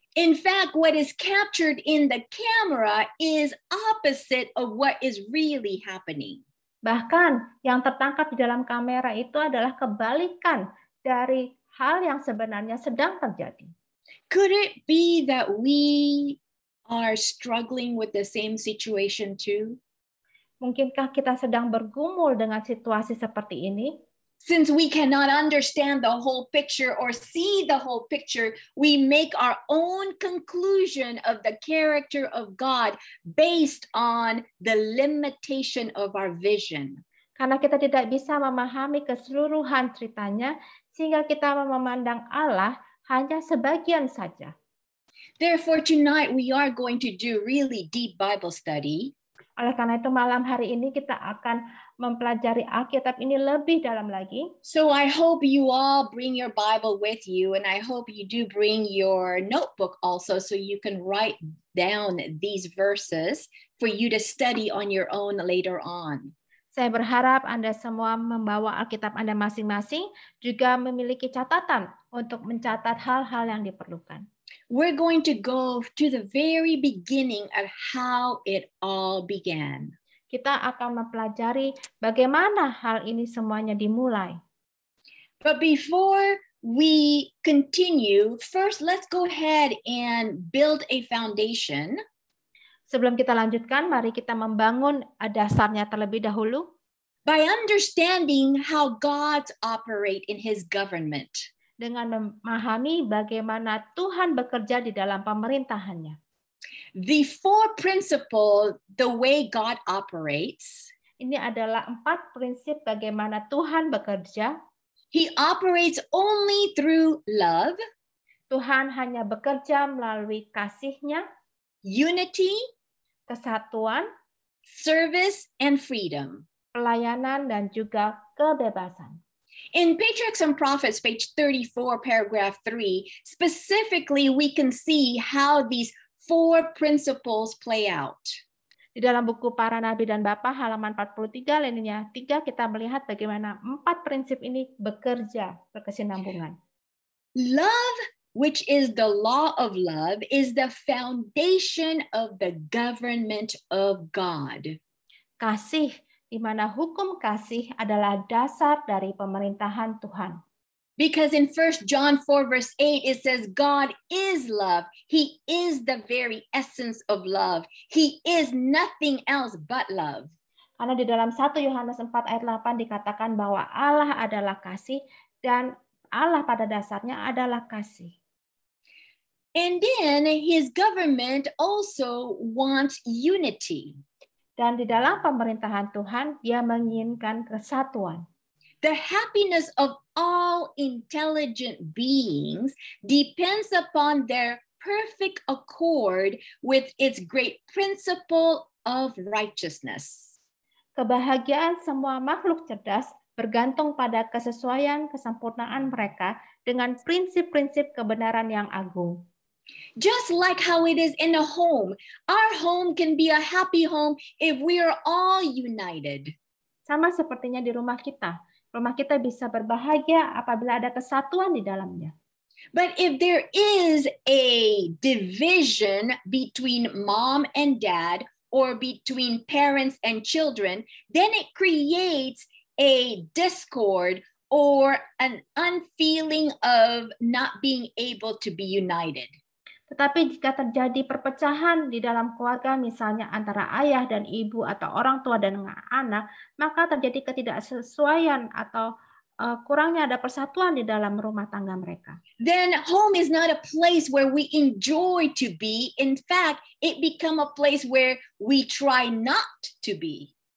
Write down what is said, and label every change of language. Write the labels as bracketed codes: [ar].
[en] In fact, what is captured in the camera is opposite of what is really happening. [id] Bahkan yang tertangkap di dalam kamera itu adalah kebalikan dari hal yang sebenarnya sedang terjadi. [en] Could it be that we are struggling with the same situation too? [id] Mungkinkah kita sedang bergumul dengan situasi seperti ini? [en] Since we cannot understand the whole picture or see the whole picture, we make our own conclusion of the character of God based on the limitation of our vision. [id] Karena kita tidak bisa memahami keseluruhan ceritanya, sehingga kita memandang Allah hanya sebagian saja. [en] Therefore, tonight we are going to do really deep Bible study. [id] Oleh karena itu malam hari ini kita akan mempelajari Alkitab ini lebih dalam lagi. [en] So I hope you all bring your Bible with you, and I hope you do bring your notebook also so you can write down these verses for you to study on your own later on. [id] Saya berharap Anda semua membawa Alkitab Anda masing-masing, juga memiliki catatan untuk mencatat hal-hal yang diperlukan. [en] We're going to go to the very beginning of how it all began. [id] Kita akan mempelajari bagaimana hal ini semuanya dimulai. [en] But before we continue, first let's go ahead and build a foundation. [id] Sebelum kita lanjutkan, mari kita membangun dasarnya terlebih dahulu. [en] By understanding how God operates in His government. [id] Dengan memahami bagaimana Tuhan bekerja di dalam pemerintahannya. [en] The four principles, the way God operates. [id] Ini adalah 4 prinsip bagaimana Tuhan bekerja. [en] He operates only through love. [id] Tuhan hanya bekerja melalui kasih-Nya. [en] Unity. [id] Kesatuan. [en] service, and freedom. [id] Pelayanan dan juga kebebasan. [en] In Patriarchs and Prophets, page 34, paragraph 3, specifically, we can see how these 4 principles play out. [id] Di dalam buku Para Nabi dan Bapa halaman 43 alinea 3 kita melihat bagaimana 4 prinsip ini bekerja berkesinambungan. [en] Love, which is the law of love, is the foundation of the government of God. [id] Kasih, di mana hukum kasih adalah dasar dari pemerintahan Tuhan. [en] Because in 1 John 4 verse 8, it says, God is love. He is the very essence of love. He is nothing else but love. [id] Karena di dalam 1 Yohanes 4 ayat 8 dikatakan bahwa Allah adalah kasih dan Allah pada dasarnya adalah kasih. [en] And then his government also wants unity. [id] Dan di dalam pemerintahan Tuhan, dia menginginkan kesatuan. [en] The happiness of all intelligent beings depends upon their perfect accord with its great principle of righteousness. [id] Kebahagiaan semua makhluk cerdas bergantung pada kesesuaian kesempurnaan mereka dengan prinsip-prinsip kebenaran yang agung. [en] Just like how it is in a home, our home can be a happy home if we are all united. [id] Sama sepertinya di rumah kita. Rumah kita bisa berbahagia apabila ada kesatuan di dalamnya. [en] But if there is a division between mom and dad or between parents and children, then it creates a discord or an unfeeling of not being able to be united. [id] Tetapi jika terjadi perpecahan di dalam keluarga, misalnya antara ayah dan ibu atau orang tua dan anak, maka terjadi ketidaksesuaian atau kurangnya ada persatuan di dalam rumah tangga mereka. [en] Then home is not a place where we enjoy to be. In fact, it become a place where we try not to be.